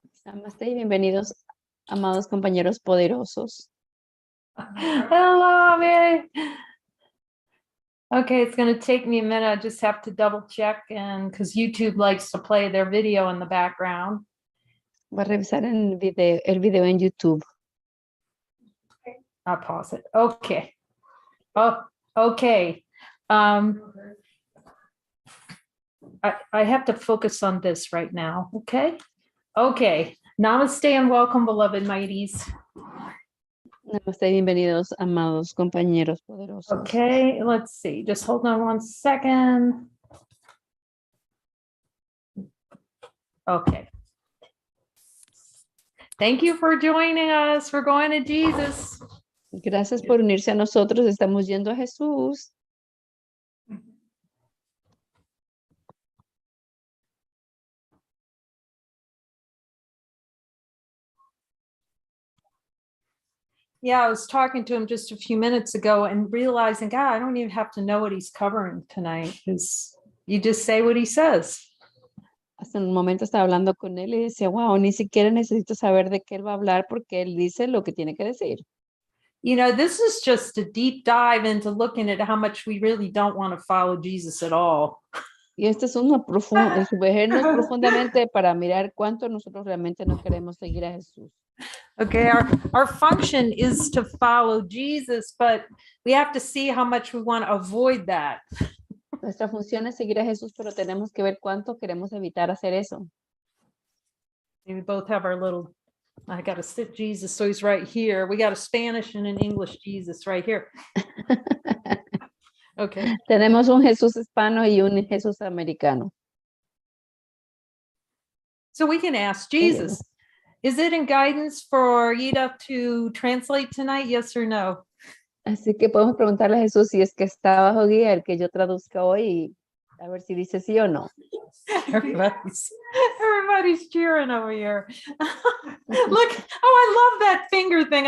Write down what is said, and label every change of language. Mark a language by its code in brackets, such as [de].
[es] Namaste y bienvenidos, amados compañeros poderosos. [en] Hello, man. Okay, it's going to take me a minute. I just have to double check, and because YouTube likes to play their video in the background. [es] Voy a revisar el video en YouTube. [en] I'll pause it. Okay. Oh, okay. I have to focus on this right now. Okay. Okay. Namaste and welcome, beloved mighties. [es] Namaste y bienvenidos, amados compañeros poderosos. [en] Okay, let's see. Just hold on one second. Okay. Thank you for joining us. We're going to Jesus. [es] Gracias por unirse a nosotros. Estamos yendo a Jesús. [en] Yeah, I was talking to him just a few minutes ago and realizing, God, I don't even have to know what he's covering tonight because you just say what he says. [es] Hace un momento estaba hablando con él y decía, wow, ni siquiera necesito saber de qué él va a hablar porque él dice lo que tiene que decir. [en] You know, this is just a deep dive into looking at how much we really don't want to follow Jesus at all. [es] Y este es sumergirnos profundamente para mirar cuánto nosotros realmente no queremos seguir a Jesús. [en] Okay, our function is to follow Jesus, but we have to see how much we want to avoid that. [es] Nuestra función es seguir a Jesús, pero tenemos que ver cuánto queremos evitar hacer eso. [en] We both have our little, I got to sit Jesus, so he's right here. We got a Spanish and an English Jesus right here. Okay. [es] Tenemos un Jesús hispano y un Jesús americano. [en] So we can ask Jesus, is it in guidance for Ida to translate tonight? Yes or no? [es] Así que podemos preguntarle a Jesús si es que está bajo guía el que yo traduzca hoy y a ver si dice sí o no. [en] Everybody's cheering over here. Look, oh, I love that finger thing.